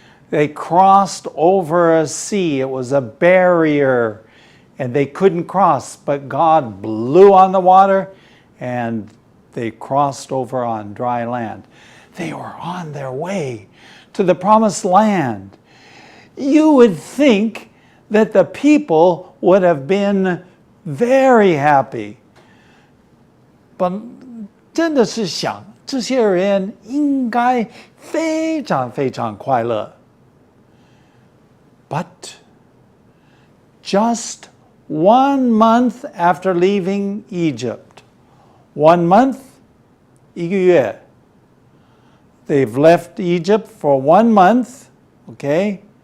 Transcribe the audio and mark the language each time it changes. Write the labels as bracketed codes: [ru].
[en] They crossed over a sea. It was a barrier and they couldn't cross, but God blew on the water and they crossed over on dry land. They were on their way to the promised land. You would think that the people would have been very happy. [zh] But 真的是想这些人应该非常非常快乐. [en] But just 1 month after leaving Egypt, 1 month, [zh] 1个月, [en] they've left Egypt for 1 month, okay?